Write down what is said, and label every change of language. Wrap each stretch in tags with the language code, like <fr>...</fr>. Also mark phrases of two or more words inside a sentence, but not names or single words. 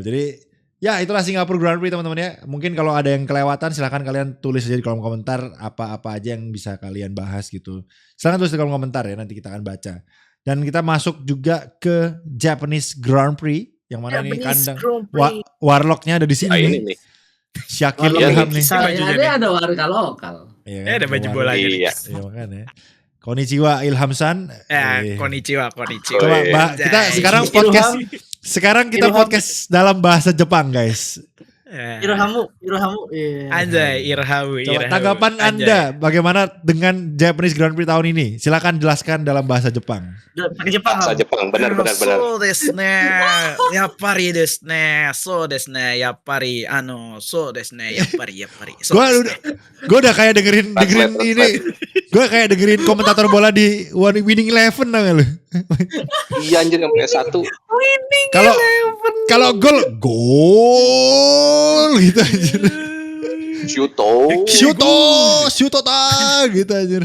<id>Jadi ya itulah Singapura Grand Prix teman-teman ya. Mungkin kalau ada yang kelewatan silahkan kalian tulis aja di kolom komentar apa-apa aja yang bisa kalian bahas gitu. Silahkan tulis di kolom komentar ya, nanti kita akan baca. Dan kita masuk juga ke Japanese Grand Prix yang mana ini kandang Warlocknya ada di sini nih. Syakil Ilham nih. Ada warga lokal. Iya ada baju bola aja nih. Iya. Iya makanya.</id> <ja>Konnichiwa Ilhamsan. Konnichiwa.</ja> <id>Coba kita sekarang kita Ilham. podcast dalam bahasa Jepang, guys. Irohamu. Anjay, Irhamu. Coba tanggapan Anda bagaimana dengan Japanese Grand Prix tahun ini? Silakan jelaskan dalam bahasa Jepang. Pakai Jepang. Bahasa Jepang, benar.</id> <ja>そうですね. やっぱりですね. そうですね. やっぱりそうですね. Yappari.</ja> <id>Gue udah kayak dengerin ini. Gue kayak dengerin komentator bola di Winning Eleven namanya lu. Iya anjir yang punya satu. Kalau gol gitu anjir. Shuto ta gitu anjir.</id>